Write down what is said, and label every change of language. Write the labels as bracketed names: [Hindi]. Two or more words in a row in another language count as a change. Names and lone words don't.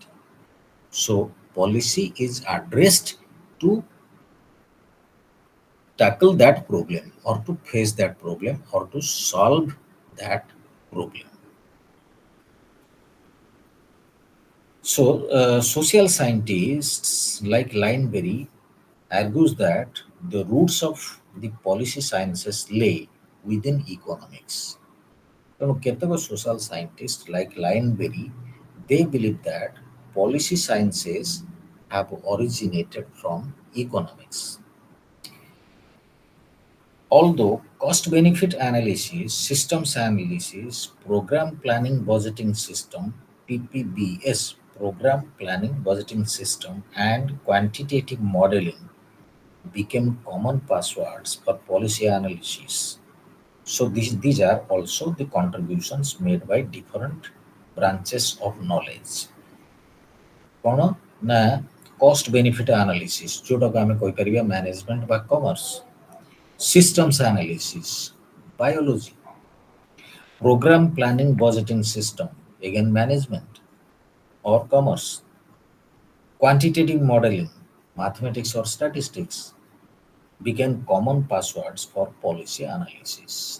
[English] So, policy is addressed to tackle that problem or to face that problem or to solve that problem. So, social scientists like Lineberry argues that the roots of the policy sciences lay within economics. [Odia] ତେଣୁ କେତେକ [English] social scientists like Lineberry, they believe that policy sciences have originated from economics. Although cost benefit analysis, systems analysis, program planning budgeting system, PPBS, program planning budgeting system, and quantitative modeling became common passwords for policy analysis. So these are also the contributions made by different branches of knowledge. [Odia] କ'ଣ ନା [English] cost benefit analysis [Odia] जोटाକୁ ଆମେ କହିପାରିବା [English] management ବା commerce, systems analysis, biology, program planning budgeting system, again management or commerce, quantitative modeling, mathematics or statistics became common passwords for policy analysis.